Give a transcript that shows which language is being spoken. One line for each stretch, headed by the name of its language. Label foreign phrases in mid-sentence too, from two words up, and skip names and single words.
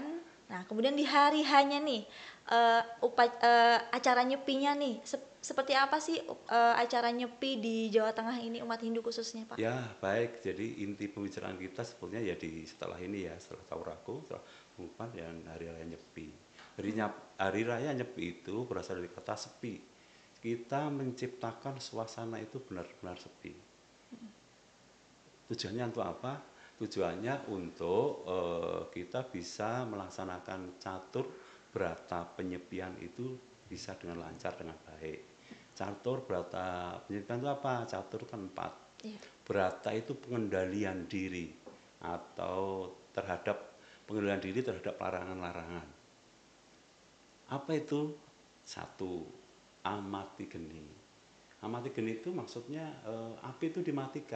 Indonesian: Nah, kemudian di hari hanya nih acara nyepinya nih seperti apa sih acara nyepi di Jawa Tengah ini umat Hindu khususnya, Pak? Ya, baik. Jadi inti pembicaraan kita sebetulnya ya di setelah ini ya, setelah Tawur Agung, setelah pengerupukan dan hari raya Nyepi. Hari raya Nyepi itu berasal dari kata sepi. Kita menciptakan suasana itu benar-benar sepi. Tujuannya untuk apa? Tujuannya untuk kita bisa melaksanakan catur berata penyepian itu bisa dengan lancar, dengan baik. Catur berata penyepian itu apa? Catur kan 4. Iya. Berata itu pengendalian diri, atau pengendalian diri terhadap larangan-larangan. Apa itu? Satu, amati geni. Amati geni itu maksudnya api itu dimatikan.